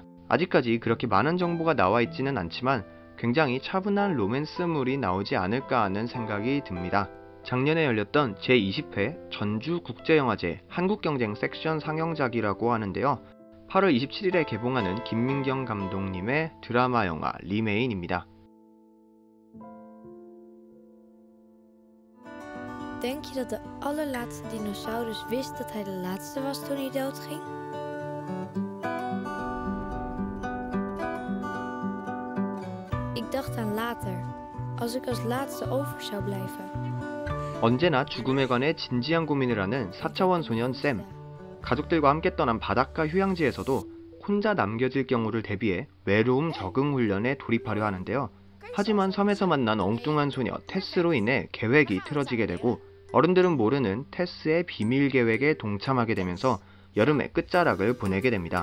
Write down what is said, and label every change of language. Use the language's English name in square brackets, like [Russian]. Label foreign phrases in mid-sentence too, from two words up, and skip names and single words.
[Korean] 아직까지 그렇게 많은 정보가 나와 있지는 않지만 굉장히 차분한 로맨스물이 나오지 않을까 하는 생각이 듭니다. 작년에 열렸던 제20회 전주국제영화제 한국경쟁 섹션 상영작이라고 하는데요. 8월 27일에 개봉하는 김민경 감독님의 드라마 영화 리메인입니다. [Dutch] Denk je dat de allerlaatste dinosaurus wist dat hij de laatste was toen hij doodging? Ik dacht aan later, als ik als laatste over zou blijven. [Korean] 언제나 죽음에 관해 진지한 고민을 하는 4차원 소년 샘. 가족들과 함께 떠난 바닷가 휴양지에서도 혼자 남겨질 경우를 대비해 외로움 적응 훈련에 돌입하려 하는데요. 하지만 섬에서 만난 엉뚱한 소녀 테스로 인해 계획이 틀어지게 되고 어른들은 모르는 테스의 비밀 계획에 동참하게 되면서 여름의 끝자락을 보내게 됩니다.